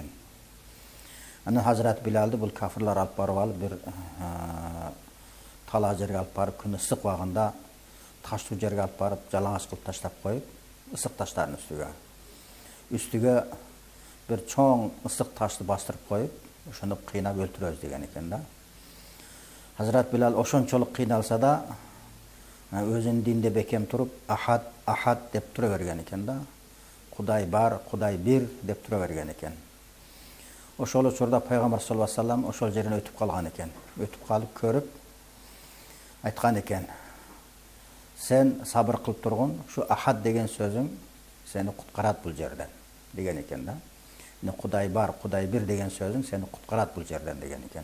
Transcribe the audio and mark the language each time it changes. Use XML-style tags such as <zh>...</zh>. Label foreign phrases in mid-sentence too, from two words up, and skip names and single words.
<ky>Анан Hazrat Bilalды бул кафырлар алып барып алып бир тала жерге алып барып күн ысык убагында таштуу жерге алып барып жалаңач кылып таштап коюп, ысык таштардын үстүгө bir чоң ысык ташты бастырып коюп, ошону кыйнап өлтүрөбүз деген экен да. Hazrat Bilal ошончолук кыйналса да, өзүнүн динде бекем туруп, ахад деп тура берген экен да. Кудай бар, Кудай бир деп тура берген экен. Ошол учурда пайгамбар</ky> <ar>صلى الله عليه وسلم</ar> <ky>ошол жерин өтүп калган экен. Өтүп калып көрүп айткан экен: "Сен сабыр кылып тургун, ушу ахад деген сөзүң сени куткарат бул жерден" деген экен да. Кудай бар, Кудай бир деген сөзүң сени куткарат бул жерден деген экен.</ky>